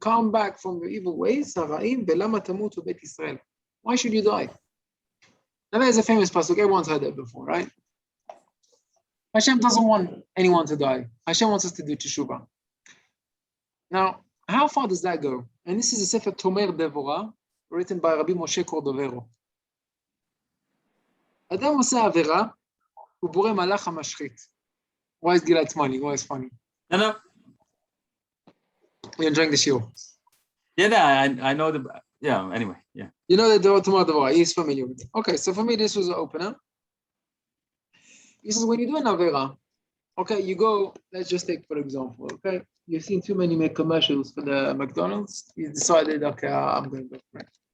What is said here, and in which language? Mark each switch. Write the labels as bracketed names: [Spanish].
[English] Come back from your evil ways. [Hebrew] Haraim v'lama tamutu bet Yisrael. [English] Why should you die? Now there's a famous pasuk. Everyone's heard that before, right? Hashem doesn't want anyone to die. Hashem wants us to do teshuvah. Now, how far does that go? And this is a Sefer Tomer Devorah, written by Rabbi Moshe Cordovero. [Hebrew] Adam עושה עבירה, הוא בורא מלאך המשחית. [English] Why is Gilad funny? Why is funny? No. You're enjoying the shiur. Yeah, I know the. Yeah. Anyway, yeah. You know the Tomer Devorah. He's familiar with it. Okay, so for me, this was an opener. He says, when you do an avera, okay, you go, let's just take for example, okay, you've seen too many commercials for the McDonald's, you decided, okay, I'm going to go for it.